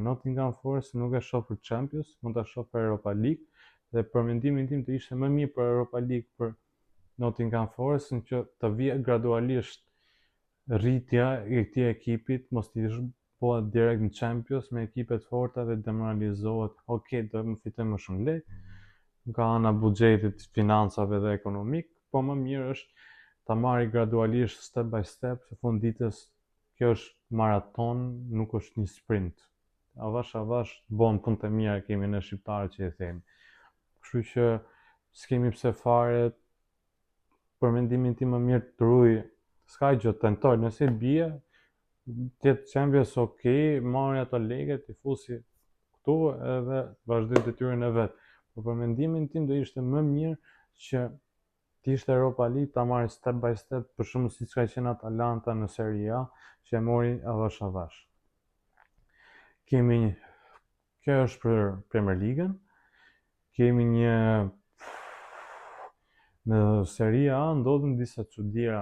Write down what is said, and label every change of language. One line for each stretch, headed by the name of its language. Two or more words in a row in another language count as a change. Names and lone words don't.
Albanian: Nottingham Forest nuk e shoh për Champions, mund ta shoh për Europa League dhe për mendimin tim të ishte më mirë për Europa League për Nottingham Forest, në që të vijë gradualisht rritja e këtij ekipit, mos t'i bëhet direkt në Champions me ekipe të forta dhe demoralizohet. Okej, do të fitojmë më shumë lek nga ana buxhetit, financave dhe ekonomik, po më mirë është ta marrë gradualisht,
English: step by step,
Albanian: se funditës kjo është maraton, nuk është një sprint. Avash bën punë të mira, kemi ne shqiptarët që e themi. Kështu që s'kemi pse fare, për mendimin tim më mirë të ruaj, s'ka gjë, tentoj, nëse bie, tjetë Champions okej, marrë ato lekët, i fusi këtu edhe vazhdoj detyrën e vet. Por për mendimin tim do ishte më mirë që t'ishte Europa League, ta marrë
English: step by step,
Albanian: për shembull siç ka qenë Atalanta në Serie A, që e mori avash. Kjo është për Premier League-ën. Kemi një Në Serie A ndodhin disa çuditëra.